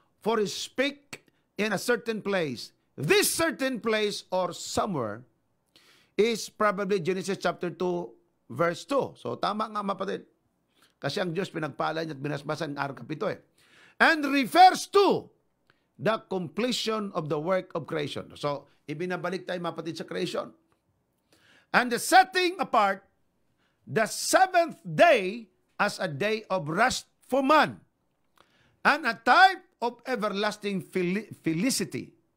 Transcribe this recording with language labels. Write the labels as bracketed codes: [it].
[en] For he speak in a certain place. This certain place or somewhere is probably Genesis chapter 2 verse 2. [tl] So tama nga mapatid. Kasi ang Diyos pinagpala niya at binasbasan ng araw kapito eh. [en] And refers to the completion of the work of creation. [tl] So ibinabalik tayo mapatid sa creation. [en] And the setting apart the 7th day as a day of rest for man, and a type of everlasting felicity.